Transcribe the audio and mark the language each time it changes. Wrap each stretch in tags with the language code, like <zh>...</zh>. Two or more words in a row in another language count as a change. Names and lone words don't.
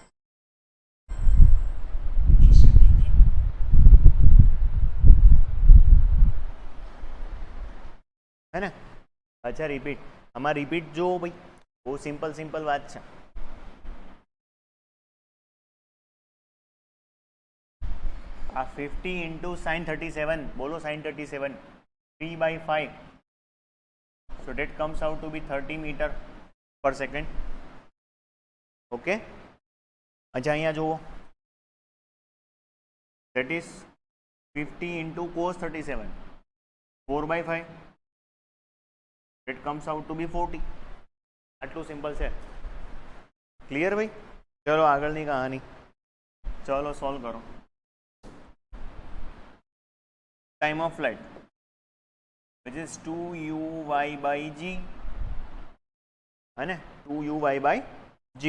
<hi>है ना? अच्छा रिपीट, हमारा रिपीट जो भाई वो सिंपल बात है.</hi> <en>आ 50 into sin 37, बोलो sin 37, 3/5, so that comes out to be 30 meter per second. ओके.</en> <gu>अच्छा અહીંયા જુઓ,</gu> <en>that is 50 into cos 37, 4 by 5, it comes out to be 40.</en> <gu>આટલું સિમ્પલ છે. ક્લિયર ભાઈ? ચલો આગળની કહાની, ચલો સોલ્વ કરો.</gu> <en>Time of flight which is 2uy by g,</en> <hi>है ना,</hi> <en>2uy by g.</en>